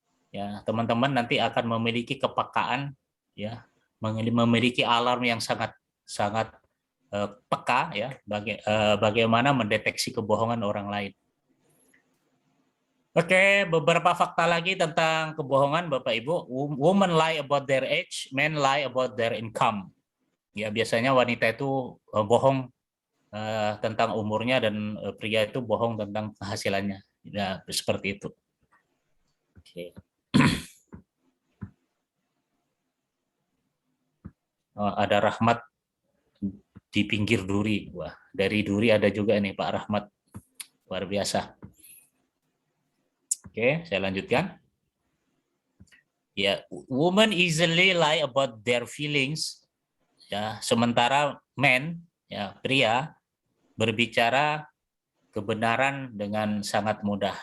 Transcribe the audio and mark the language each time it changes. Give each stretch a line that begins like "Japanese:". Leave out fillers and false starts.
Indonesian: Ya, teman-teman nanti akan memiliki kepekaan, ya, memiliki alarm yang sangat peka, ya, bagaimana mendeteksi kebohongan orang lain. Oke, beberapa fakta lagi tentang kebohongan, Bapak Ibu.
English: Women lie about their age, men lie about their income.
Indonesian: Ya, biasanya wanita itu bohong tentang umurnya dan pria itu bohong tentang penghasilannya. Ya, seperti itu. Oke. Ada Rahmat di pinggir duri. Wah, dari duri ada juga nih Pak Rahmat. Luar biasa. Oke, saya lanjutkan.
English: Ya, women easily lie about their feelings.
Indonesian: Ya, sementara men, ya, pria berbicara kebenaran dengan sangat mudah.